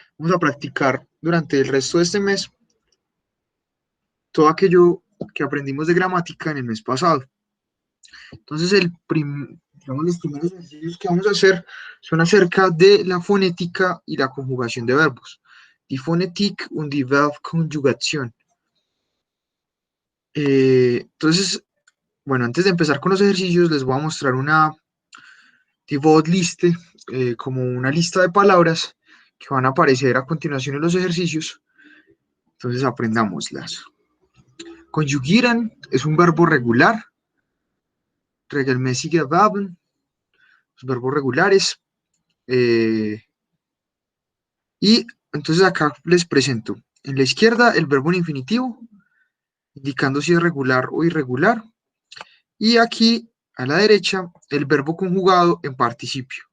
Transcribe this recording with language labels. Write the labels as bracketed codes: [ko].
[es] Vamos a practicar durante el resto de este mes todo aquello que aprendimos de gramática en el mes pasado. Entonces, digamos, los primeros ejercicios que vamos a hacer son acerca de la fonética y la conjugación de verbos. [de] Die Phonetik und die Verbkonjugation. [es] Entonces, bueno, antes de empezar con los ejercicios, les voy a mostrar una [de] die Wortliste, [es] como una lista de palabras que van a aparecer a continuación en los ejercicios. Entonces, aprendámoslas. Conjugieren es un verbo regular. [de] Regelmäßige Verben, [es] los verbos regulares. Y entonces acá les presento. En la izquierda, el verbo en infinitivo, indicando si es regular o irregular. Y aquí, a la derecha, el verbo conjugado en participio.